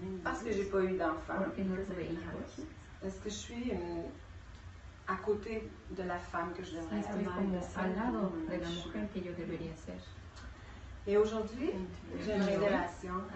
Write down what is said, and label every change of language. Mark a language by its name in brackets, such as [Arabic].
[French] parce que j'ai pas eu d'enfant. [Spanish] porque no tuve hijos. [French] Est-ce que je suis à côté de la femme que je devrais [Spanish] Estoy [French] être? [Spanish] como al lado de la mujer que yo debería ser. [French] Et aujourd'hui, j'ai une révélation.